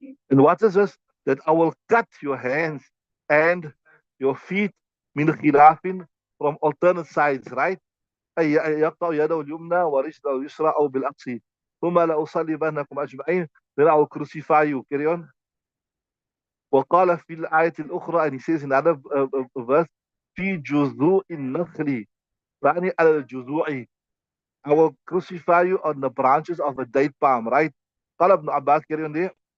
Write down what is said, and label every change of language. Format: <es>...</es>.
<en>And what is this? That I will cut your hands and your feet min khilafin, from alternate sides, right?</en> <ar>أي يقطع يده اليمنى ورجله اليسرى أو بالعكس ثم لأصلبنكم أجمعين.</ar> <en>Then I will crucify you. Carry on.</en> <ar>وقال في الآية الأخرى,</ar> <en>and he says in another verse,</en> <ar>في جذوع النخل, يعني على الجذوع,</ar> <en>I will crucify you on the branches of a date palm, right?</en> <ar>قال ابن عباس,</ar> <en>carry on there.</en>